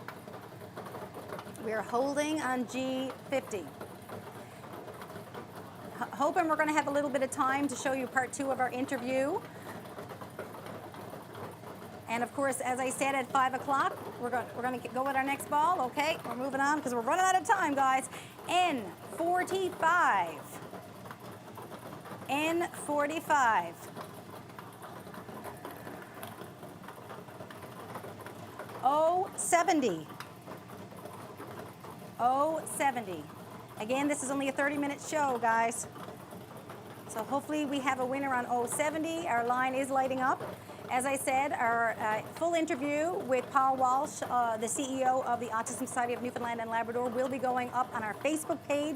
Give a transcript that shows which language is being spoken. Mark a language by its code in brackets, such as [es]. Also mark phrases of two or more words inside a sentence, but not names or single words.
[en] We are holding on G50. Hoping we're going to have a little bit of time to show you part 2 of our interview. And of course, as I said, at 5 o'clock, we're going to go with our next ball. Okay, we're moving on because we're running out of time, guys. N45. N45. O70. O70. Again, this is only a 30-minute show, guys. So hopefully we have a winner on O70. Our line is lighting up. As I said, our full interview with Paul Walsh, the CEO of the Autism Society of Newfoundland and Labrador, will be going up on our Facebook page.